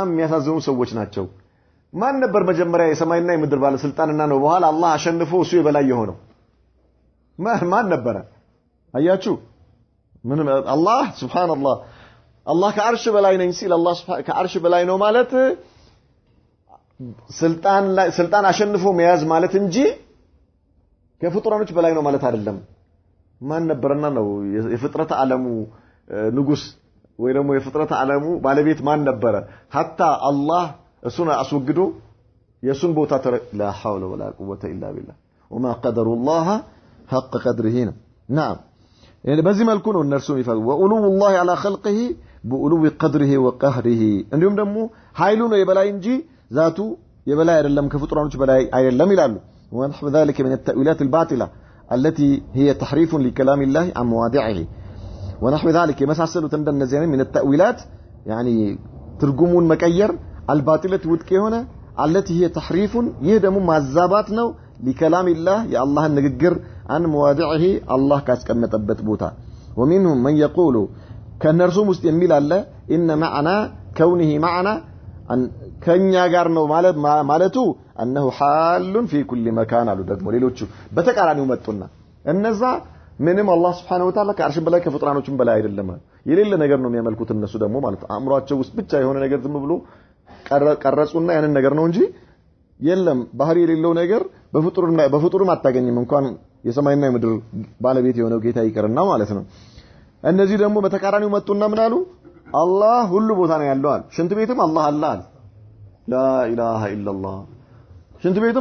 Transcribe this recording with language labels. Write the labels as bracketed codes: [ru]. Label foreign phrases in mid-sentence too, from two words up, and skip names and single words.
[am] የሚያሳዝኑ ሰዎች ናቸው ማን ነበር መጀመሪያ የሰማይና የምድር ባለስልጣንና ነው በኋላ አላህ አሸንፎ እሱ የበላይ የሆነው ማን ነበር አያችሁ ምን አላህ ሱብሃንአላህ አላህ ከአርሽ በላይ ነኝ ሲል አላህ ከአርሽ በላይ ነው ማለት ስልጣን አሸንፎ መያዝ ማለት እንጂ ከፍጡራኖች በላይ ነው ማለት አይደለም ማን ነበርና ነው የፍጥረት ዓለሙ ንጉስ ወይ ደግሞ የፍጥረት ዓለሙ ባለቤት ማን ነበር hatta አላህ እሱን አስወግዶ የሱን ቦታ [ar] لا حول ولا قوة إلا بالله وما قدر الله حق قدره نعم يعني [am] በዚህ መልኩ ነው እነርሱ ይፈሉ [ar] وأولو الله على خلقه بأولو قدره وقهره [am] እንዲሁም ደግሞ ኃይሉ ነው የበላይ እንጂ ذاቱ የበላይ አይደለም ከፍጡራኖች በላይ አይደለም ይላሉ [ar] ونحو ذلك من التأويلات الباطلة التي هي تحريف لكلام الله عن مواضعه ونحو ذلك يمساسلوا [am] እንደነዚህ [ar] من التأويلات يعني [am] ትርጉሙን መቀየር الباطلة ውድቅ የሆነ [ar] التي هي تحريف [am] ይህ ደግሞ ማዛባት ነው [ar] لكلام الله يا الله [am] ንግግር [ar] عن مواضعه [am] الله ካስቀመጠበት ቦታ [ar] ومنهم من يقول [am] ከነርሱም ውስጥ የሚል አለ [ar] ان معنى كونه معنا [am] ከኛ ጋር ነው ማለቱ [ar] انه حال في كل مكان [am] አሉ ደግሞ ሌሎቹ በተቃራኒው መጡና እነዛ ምንም አላህ [ar] سبحانه وتعالى [am] ከአርሽ በላይ ከፍጥራኖችም በላይ አይደለም የሌለ ነገር ነው የሚያመልኩት እነሱ ደግሞ ማለት አእምሮአቸው ውስጥ ብቻ የሆነ ነገር ዝም ብሎ ቀረጹና ያንን ነገር ነው እንጂ የለም ባህሪ የሌለው ነገር በፍጡርም አታገኝም እንኳን የሰማይና የምድር ባለቤት የሆነው ጌታ ይቀርና ማለት ነው እነዚህ ደግሞ በተቃራኒው መጡና ምን አሉ አላህ ሁሉ ቦታ ነው ያለው አለ ሽንት ቤትም አላህ አለ አለ [ar] لا إله إلا الله [am] ሽንት ቤትም